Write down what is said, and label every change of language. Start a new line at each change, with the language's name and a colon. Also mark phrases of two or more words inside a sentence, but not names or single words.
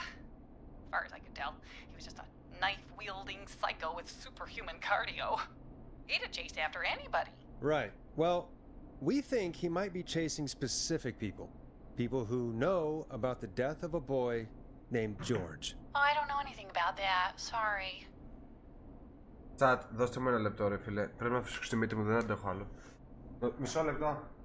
English: As far as I could tell, he was just a knife-wielding psycho with superhuman cardio. He'd have chased after anybody. Right. Well, we think he might be chasing specific people. People who know about the death of a boy named George. Oh, I don't know anything about that. Sorry.
Greek: Τσάτ, δώστε μου ένα λεπτό, ρε φίλε. Πρέπει να φυσικώ στη μύτη μου, δεν αντέχω άλλο. Μισό λεπτό.